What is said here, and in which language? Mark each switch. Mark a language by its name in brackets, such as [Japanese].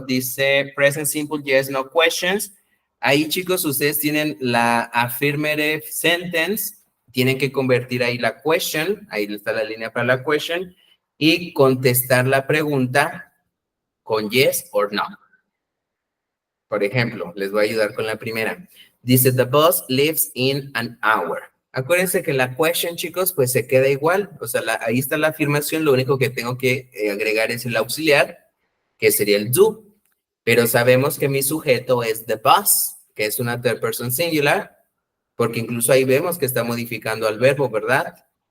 [Spanish] Dice [English] present simple yes, no questions. [Spanish] Ahí, chicos, ustedes tienen la [English] affirmative sentence, [Spanish] tienen que convertir ahí la question, ahí está la línea para la question, y contestar la pregunta con [English] yes or no. [Spanish] Por ejemplo, les voy a ayudar con la primera. [English] Dice, the bus leaves in an hour. [Spanish] Acuérdense que la question, chicos, pues se queda igual. O sea, ahí está la afirmación. Lo único que tengo que agregar es el auxiliar, que sería el do. Pero sabemos que mi sujeto es [English] the bus, [Spanish] que es una [English] third person singular, [Spanish] porque incluso ahí vemos que está modificando al verbo, ¿verdad?